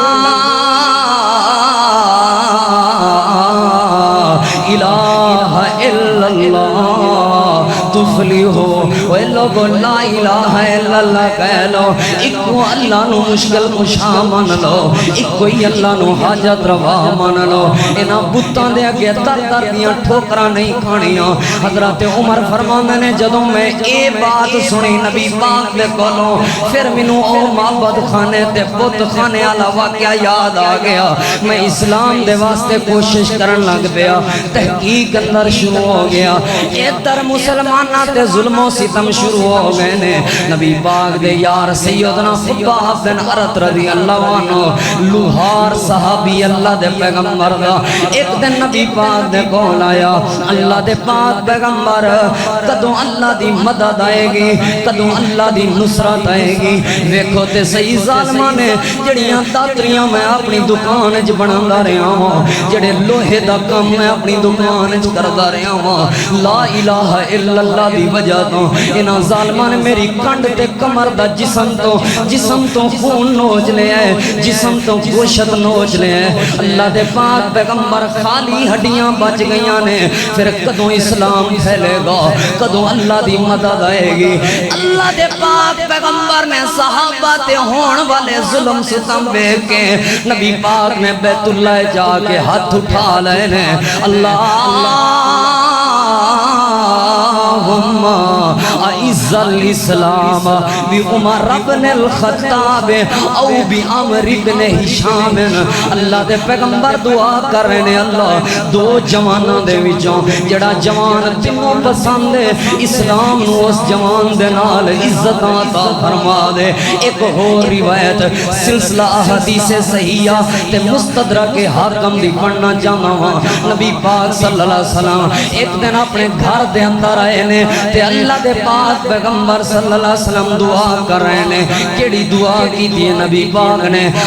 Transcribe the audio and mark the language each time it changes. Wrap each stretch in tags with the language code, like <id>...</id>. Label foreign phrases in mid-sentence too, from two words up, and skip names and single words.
<ar>الہ الا اللہ تفلحو</ar> <pa>اے لوگو</pa> <ar>لا الہ الا اللہ</ar> <pa>کہہ لو ایکو اللہ نو مشکل کشا من لو ایکو ہی اللہ نو حاجت روا من لو انہاں بتاں دے اگے در در دیاں ٹھوکراں نہیں کھانیاں حضرت عمر فرماندے نے جدوں میں اے بات سنی نبی پاک دے کولوں پھر مینوں او معبد خانے تے بت خانے والا واقعہ یاد آ گیا میں اسلام دے واسطے کوشش کرن لگ پیا تحقیق اندر شروع ہو گیا ادھر مسلماناں تے ظلم و ستم شروع ہو گئے نے نبی پاک دے یار سیدنا خباب بن عرط</pa> <ar>رضی اللہ</ar> <pa>عنہ لوہار صحابی اللہ دے پیغمبر دا ایک دن نبی پاک دے کول آیا اللہ دے پاک پیغمبر کدوں اللہ دی مدد آئے گی کدوں اللہ دی نصرت آئے گی ویکھو تے صحیح ظالماں نے جڑیاں داتریاں میں اپنی دکان وچ بناوندا رہیا ہاں جڑے لوہے دا کم میں اپنی دکان وچ کردا رہیا ہاں</pa> <ar>لا الہ الا اللہ</ar> <pa>دی وجہ تو انہاں ظالماں نے میری کنڈ تے کمر دا جسم تو خون نوچ لیا ہے جسم تو گوشت نوچ لیا ہے اللہ دے پاک پیغمبر خالی ہڈیاں بچ گئیاں نے پھر کدوں اسلام پھیلے گا کدوں اللہ دی مدد آئے گی اللہ دے پاک پیغمبر نے صحابہ تے ہون والے ظلم ستم دیکھ کے نبی پاک نے بیت اللہ جا کے ہاتھ اٹھا لے نے</pa> <ar>اللہم اعز الاسلام بی عمر بن الخطاب او بی عمر بن ہشام</ar> <pa>اللہ دے پیغمبر دعا کر رہے نے اللہ دو جواناں دے وچوں جڑا جوان تینوں پسند ہے اسلام نو اس جوان دے نال عزت عطا فرما دے ایک اور روایت سلسلہ احادیث صحیحہ تے مستدرک حاکم دی پڑھنا چاہنا ہاں نبی پاک</pa> <ar>صلی اللہ علیہ وسلم</ar> <pa>ایک دن اپنے گھر دے اندر آئے نے تے اللہ دے پاک پیغمبر</pa> <ar>صلی اللہ علیہ وسلم</ar> <pa>دعا کر رہے نے کیڑی دعا کی دی نبی پاک نے</pa>